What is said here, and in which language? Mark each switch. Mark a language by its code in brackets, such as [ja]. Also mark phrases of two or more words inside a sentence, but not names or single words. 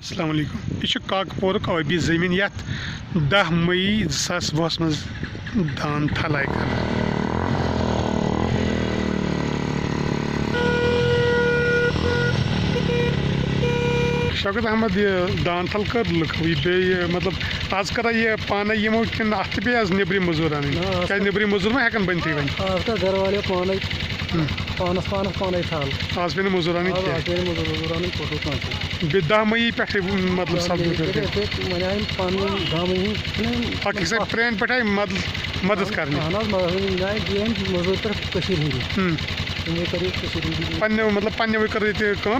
[ks] السلام علیکم یہ کاکپورک ٲبی زٔمیٖن یَتھ 10 مئی 2020 منٛز دان تھل آیہِ کرنہٕ شوکت احمد یہ دان تھل کر لُکو یہ بیٚیہِ مطلب آز کرا یہ پانے یِمو کِنہٕ اَتھ تہِ پیٚیہِ آز نیٚبرِم موٚزوٗر اَنٕنۍ کیٛازِ نیٚبرِم موٚزوٗر ما ہٮ۪کان بٔنتھٕے وۄنۍ آز کر [ur] گھر والے [ks] پانس پانے تھل آز پیٚیہِ نہٕ موٚزوٗر اَنٕنۍ کینٛہہ بیٚیہِ 10 مئی پٮ۪ٹھٕے مطلب سپدٕ اکھ أکِس پرٛانہِ پٮ۪ٹھ آیہِ مدد کرنہِ پننیو مطلب پننیوٕے کٔر ییٚتہِ کٲم